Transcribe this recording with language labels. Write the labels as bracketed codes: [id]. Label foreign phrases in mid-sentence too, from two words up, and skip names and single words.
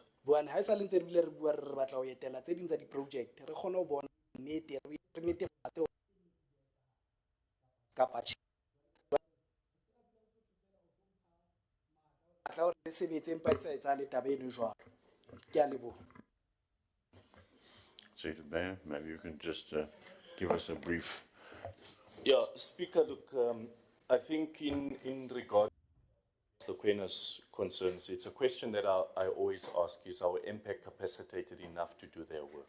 [st] Buane ha e sa le ntse re bile re bua re batla ho etela tse ding tsa di-project, re kgone ho bona nnete, re netefatse kapa tla hore re sebetse empa e sa etsahale taba eno jwalo. Ke a leboha. [en] Seated Mayor, maybe you can just give us a brief. Yeah, Speaker, look, I think in regard to Kwena's concerns, it's a question that I always ask, is our MPEG capacitated enough to do their work?